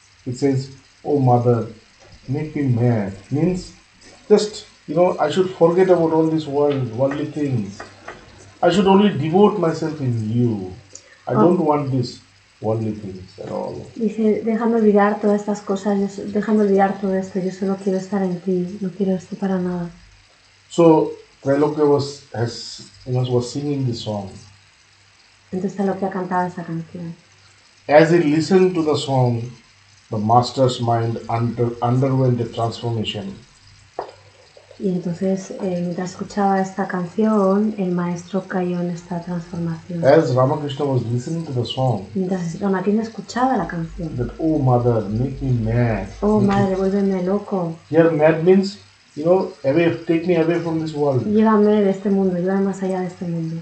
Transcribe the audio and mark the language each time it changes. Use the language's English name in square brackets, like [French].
[English] It says, oh mother, make me mad. Means just, I should forget about all these worldly things. I should only devote myself in you. I don't want these worldly things at all. [Spanish] Dice, déjame olvidar todas estas cosas, déjame olvidar todo esto, yo solo quiero estar en ti, no quiero esto para nada. [English] So Trailakya was singing the song. [Spanish] Entonces Trailakya cantaba esa canción. [English] As he listened to the song, the master's mind underwent a transformation. [Spanish] Y entonces, mientras escuchaba esta canción, el maestro cayó en esta transformación. [English] As Ramakrishna was listening to the song, [Spanish] Mientras Ramakrishna escuchaba la canción. [English] that, oh mother, make me mad. [Spanish] Oh madre, vuélveme loco. [English] Here mad means, take me away from this world. [Spanish] Llévame de este mundo, llévame más allá de este mundo.